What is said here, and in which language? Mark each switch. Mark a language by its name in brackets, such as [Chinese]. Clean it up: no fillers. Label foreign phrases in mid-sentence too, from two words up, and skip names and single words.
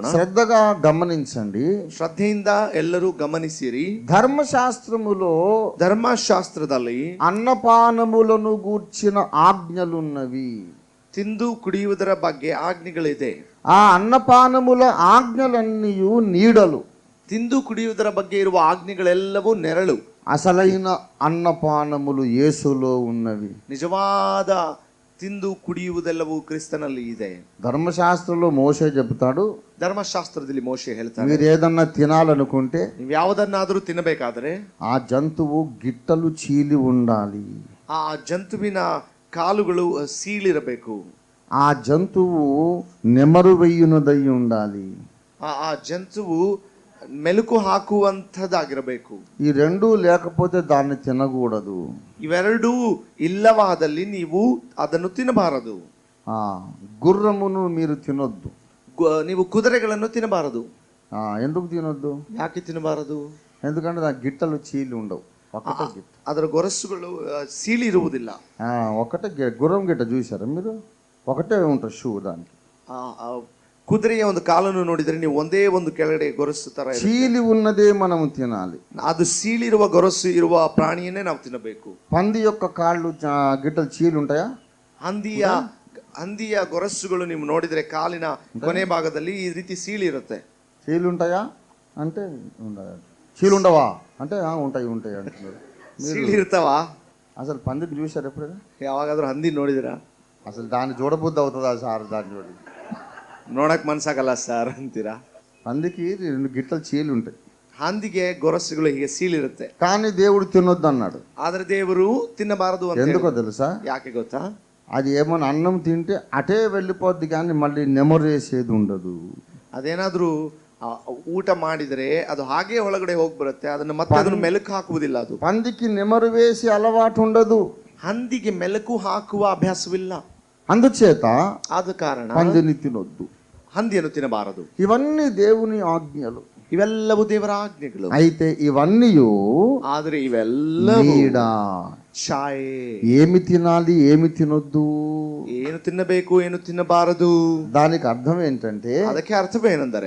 [Telugu] శ్రద్ధగా గమనించండి. [Kannada] ಶ್ರದ್ಧೆಯಿಂದ ಎಲ್ಲರೂ ಗಮನಿಸಿರಿ. [Telugu] ధర్మశాస్త్రములో [Kannada] ಧರ್ಮಶಾಸ್ತ್ರದಲ್ಲಿ [Telugu] అన్నపానములను గూర్చిన ఆజ్ఞలున్నవి. [Kannada] ತಿಂದು ಕುಡಿಯುವುದರ ಬಗ್ಗೆ ಆಜ್ಞೆಗಳಿದೆ. [Telugu] ఆ అన్నపానముల ఆజ్ఞలన్నీయు నీడలు. [Kannada] ತಿಂದು ಕುಡಿಯುವುದರ ಬಗ್ಗೆ ಇರುವ ಆಜ್ಞೆಗಳೆಲ್ಲವೂ ನೆರಳು. [Telugu] అసలైన అన్నపానములు యేసులో ఉన్నవి. [Kannada] ನಿಜವಾದ ತಿಂದು ಕುಡಿಯುವುದೆಲ್ಲವೂ ಕ್ರಿಸ್ತನಲ್ಲಿ ಇದೆ. [Telugu] ధర్మశాస్త్రంలో మోషే చెబుతాడు, [Kannada] ಧರ್ಮಶಾಸ್ತ್ರದಲ್ಲಿ ಮೋಶೆ ಹೇಳ್ತಾರೆ, [Telugu] మీరు ఏదన్నా తినాలనుకుంటే [Kannada] ನೀವು ಯಾವುದನ್ನಾದರೂ ತಿನ್ನಬೇಕಾದ್ರೆ [Telugu] ఆ జంతువు గిట్టలు చీలి ఉండాలి. [Kannada] ಆ ಜಂತುವಿನ ಕಾಲುಗಳು ಸೀಳಿರಬೇಕು. [Telugu] ఆ జంతువు నెమరు వెయ్యునదై ఉండాలి. [Kannada] ಆ ಜಂತುವು ಮೆಲುಕು ಹಾಕುವಂಥದ್ದಾಗಿರಬೇಕು. [Telugu] ఈ రెండూ లేకపోతే దాన్ని తినకూడదు. [Kannada] ಇವೆರಡೂ ಇಲ್ಲವಾದಲ್ಲಿ ನೀವು ಅದನ್ನು ತಿನ್ನಬಾರದು. [Telugu] గుర్రమును మీరు తినొద్దు. [Kannada] ನೀವು ಕುದುರೆಗಳನ್ನು ತಿನ್ನಬಾರದು. [Telugu] ఎందుకు తినొద్దు? [Kannada] ಯಾಕೆ ತಿನ್ನಬಾರದು? [Telugu] ఎందుకంటే దాని గిట్టలు చీలి ఉండవు. ఒకటే గిట్ట, [Kannada] ಅದರ ಗೊರಸುಗಳು ಸೀಳಿ ಇರುವುದಿಲ್ಲ. [Telugu] ఒకటే గుర్రం గిట్ట చూసారా మీరు? ఒకటే ఉంటుంది షూ దానికి. [Kannada] ಕುದುರೆಯ ಒಂದು ಕಾಲನ್ನು ನೋಡಿದರೆ ನೀವು ಒಂದೇ ಒಂದು ಕೆಳಗಡೆ ಗೊರಸು ತರ [Telugu] చీలి ఉన్నదే మనం తినాలి. [Kannada] ಅದು ಸೀಳಿರುವ ಗೊರಸು ಇರುವ ಪ್ರಾಣಿಯನ್ನೇ ನಾವು ತಿನ್ನಬೇಕು. [Telugu] పంది యొక్క కాళ్ళు గిట్టలు చీలి ఉంటాయా? [Kannada] ಹಂದಿಯ ಗೊರಸುಗಳು ನೀವು ನೋಡಿದ್ರೆ ಕಾಲಿನ ಕೊನೆ ಭಾಗದಲ್ಲಿ ಈ ರೀತಿ ಸೀಳಿ ಇರುತ್ತೆ. [Telugu] చీలి ఉంటాయా అంటే చీలు ఉండవా అంటే ఉంటాయి ఉంటాయి అంటున్నారు. [Kannada] ಸೀಳಿ ಇರ್ತಾವ? [Telugu] అసలు పందిని చూసారు ఎప్పుడైనా? [Kannada] ಯಾವಾಗಾದ್ರೂ ಹಂದಿ ನೋಡಿದಿರಾ? [Telugu] అసలు దాన్ని చూడబుద్ధి అవుతుందా సార్? దాన్ని చూడండి, [Kannada] ನೋಡಕ್ ಮನ್ಸಾಗಲ್ಲ ಸರ್ ಅಂತೀರಾ? [Telugu] పందికి 2 గిట్టలు చీలి ఉంటాయి. [Kannada] ಹಂದಿಗೆ ಗೊರಸುಗಳು ಹೀಗೆ ಸೀಳಿರುತ್ತೆ. [Telugu] కానీ దేవుడు తినొద్దు అన్నాడు. [Kannada] ಆದ್ರೆ ದೇವರು ತಿನ್ನಬಾರದು ಅಂತ. [Telugu] ఎందుకో తెలుసా? [Kannada] ಯಾಕೆ ಗೊತ್ತಾ? [Telugu] అది ఏమన్నా అన్నం తింటే అటే వెళ్ళిపోద్ది కానీ మళ్ళీ నెమరేసేది ఉండదు. [Kannada] ಅದೇನಾದ್ರೂ ಊಟ ಮಾಡಿದರೆ ಅದು ಹಾಗೆ ಒಳಗಡೆ ಹೋಗಿ ಬರುತ್ತೆ. ಅದನ್ನು ಮತ್ತೆ ಅದನ್ನು ಮೆಲುಕು ಹಾಕುವುದಿಲ್ಲ. ಅದು [Telugu] పందికి నెమరు వేసి అలవాటు ఉండదు. [Kannada] ಹಂದಿಗೆ ಮೆಲುಕು ಹಾಕುವ ಅಭ್ಯಾಸವಿಲ್ಲ. [Telugu] అందుచేత [Kannada] ಆದ ಕಾರಣ [Telugu] పందిని తినొద్దు. [Kannada] ಹಂದಿಯನ್ನು ತಿನ್ನಬಾರದು. [Telugu] ఇవన్నీ దేవుని ఆజ్ఞలు. [Kannada] ಇವೆಲ್ಲವೂ ದೇವರ ಆಜ್ಞೆಗಳು. [Telugu] అయితే ఇవన్నీ [Kannada] ಆದ್ರೆ ಇವೆಲ್ಲವೂ ಛಾಯೆ. [Telugu] ఏమి తినాలి ఏమి తినొద్దు, [Kannada] ಏನು ತಿನ್ನಬೇಕು ಏನು ತಿನ್ನಬಾರದು, [Telugu] దానికి అర్థం ఏంటంటే [Kannada] ಅದಕ್ಕೆ ಅರ್ಥವೇನೆಂದರೆ